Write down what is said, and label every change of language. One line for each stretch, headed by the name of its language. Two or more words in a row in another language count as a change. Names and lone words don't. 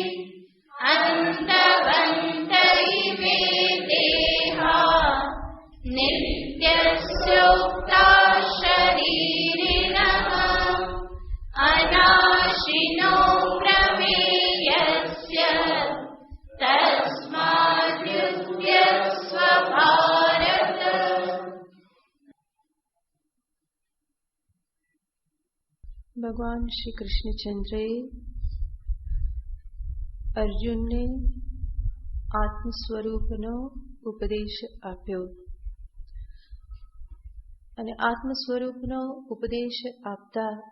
Sanskrit: अन्तवन्त इमे देहा नित्यस्योक्ता शरीरिणः अनाशिनो प्रमेयस्य तस्माद्युध्यस्व भारत।
Gujarati: ભગવાન શ્રી કૃષ્ણચંદ્રએ અર્જુનને આત્મ સ્વરૂપનો ઉપદેશ આપ્યો અને આત્મ સ્વરૂપનો ઉપદેશ આપતા